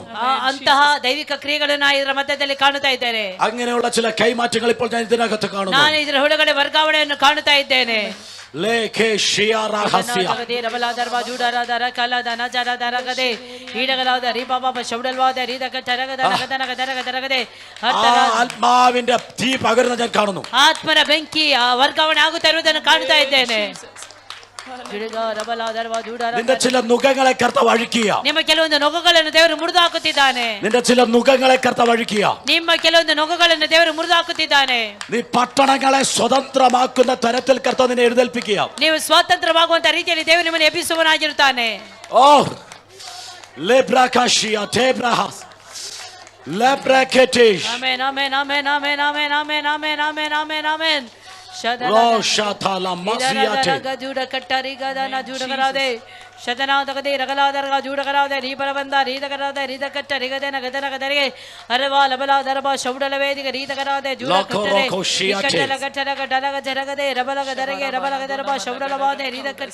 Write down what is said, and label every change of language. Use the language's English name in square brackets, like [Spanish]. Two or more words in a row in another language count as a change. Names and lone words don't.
[Kannada] ಅಂತಹ ದೈವಿಕ ಕ್ರಿಯೆಗಳನ್ನು ಇದರ ಮಧ್ಯದಲ್ಲಿ ಕಾಣುತ್ತಾ ಇದ್ದೇನೆ. [Malayalam] അങ്ങനെയുള്ള ചില കൈമാറ്റങ്ങൾ ഇപ്പോൾ ഞാൻ ഇതിനകത്ത് കാണുന്നു. [Kannada] ನಾನು ಇದರ ಒಳಗಡೆ ವರ್ಗಾವಣೆಯನ್ನು ಕಾಣುತ್ತಾ ಇದ್ದೇನೆ. [Malayalam] ആത്മാവിന്റെ തീ പകരുന്ന ഞാൻ കാണുന്നു. [Kannada] ಆತ್ಮನ ಬೆಂಕಿ ವರ್ಗಾವಣೆ ಆಗುತ್ತಾ ಇರುವುದನ್ನು ಕಾಣುತ್ತಾ ಇದ್ದೇನೆ. [Malayalam] നിന്റെ ചില നുഖങ്ങളെ കർത്താവ് അഴിക്കുക. [Kannada] ನಿಮ್ಮ ಕೆಲವೊಂದು ನೊಗಗಳನ್ನು ದೇವರು ಮುರಿದು ಹಾಕುತ್ತಿದ್ದಾನೆ. [Malayalam] നിന്റെ ചില നുഖങ്ങളെ കർത്താവ് അഴിക്കുക. [Kannada] ನಿಮ್ಮ ಕೆಲವೊಂದು ನೊಗಗಳನ್ನು ದೇವರು ಮುರಿದು ಹಾಕುತ್ತಿದ್ದಾನೆ. [Malayalam] നീ പട്ടണങ്ങളെ സ്വതന്ത്രമാക്കുന്ന തരത്തിൽ കർത്താവ് നിന്നെ എഴുന്നേൽപ്പിക്കുക. [Kannada] ನೀವು ಸ್ವಾತಂತ್ರ್ಯವಾಗುವಂತ ರೀತಿಯಲ್ಲಿ ದೇವರು ನಿಮ್ಮನ್ನು ಎಬ್ಬಿಸುವವನಾಗಿರುತ್ತಾನೆ. ഓ ലെബ്രാകാഷിയ തേബ്രഹാസ് ലെബ്രാകേറ്റിഷ് ಆಮೆನ್ ಆಮೆನ್ ಆಮೆನ್ ಆಮೆನ್ ಆಮೆನ್ ಆಮೆನ್ ಆಮೆನ್ ಆಮೆನ್ ಆಮೆನ್ ಆಮೆನ್ ರೋಷಾತಲ ಮಸಿಯಾತೆ ಜೂಡ ಕಟ್ಟರಿ ಗದನ ಜೂಡಗರಾದೆ ಶತನಾದಗದೆ ರಗಲಾದರಗ ಜೂಡಗರಾದೆ ರೀಪರಬಂದ ರೀದಗರಾದೆ ರೀದಕಟ್ಟ ರಿಗದನ ಗದನಗದರಿಗೆ ಅರವಾ ಲಬಲಾದರಬ ಶೌಡಲವೇದಿಗೆ ರೀದಗರಾದೆ ಜೂಡ ಕಟ್ಟರೆ ಕಟ್ಟಲ ಕಟ್ಟಲ ಗಡಲಗ ಜರಗದೆ ರಬಲಗದರಿಗೆ ರಬಲಗದರಬ ಶೌಡಲವಾದೆ ರೀದಕಟ್ಟ